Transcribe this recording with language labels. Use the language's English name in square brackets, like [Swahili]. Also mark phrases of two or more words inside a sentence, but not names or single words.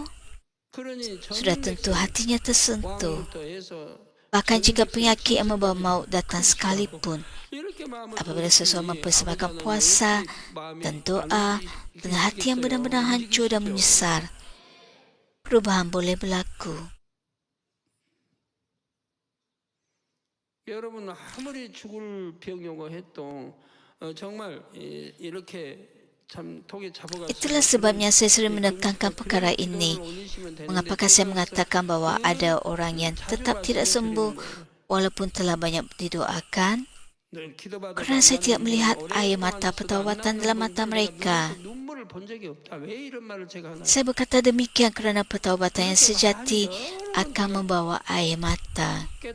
[Malay] Sudah tentu hatinya tersentuh. Bahkan jika penyakit yang membawa maut datang sekalipun, apabila seseorang mempersembahkan puasa dan doa dengan hati yang benar-benar hancur dan menyesal, perubahan boleh berlaku. [Korean] 여러분 아무리 죽을 병이고 해도 정말 이렇게 참 독에 잡아가지고 [Malay] Itulah sebabnya saya sering menekankan perkara ini. Mengapakah saya mengatakan bahawa ada orang yang tetap tidak sembuh walaupun telah banyak didoakan? Kerana saya tidak melihat air mata pertaubatan dalam mata mereka. Saya berkata demikian kerana pertaubatan yang sejati akan membawa air mata.